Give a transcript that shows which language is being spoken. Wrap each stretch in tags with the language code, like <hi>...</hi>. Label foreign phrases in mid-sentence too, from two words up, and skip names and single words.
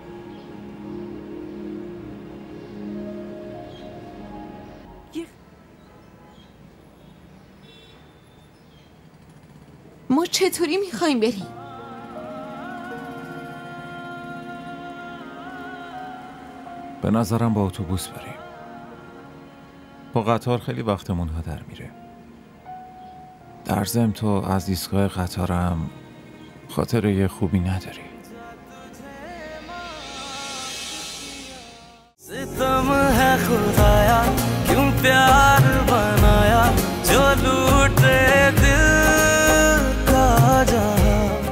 <fa>ما چطوری میخوایم بریم؟ به نظرم با اتوبوس بریم. با قطار خیلی وقتمون هدر میره. در ضمن تو از ایستگاه قطارم خاطره خوبی نداری.</fa> <hi>सितम है खुदाया क्यों प्यार बनाया जो लूटे दिल का जहां</hi>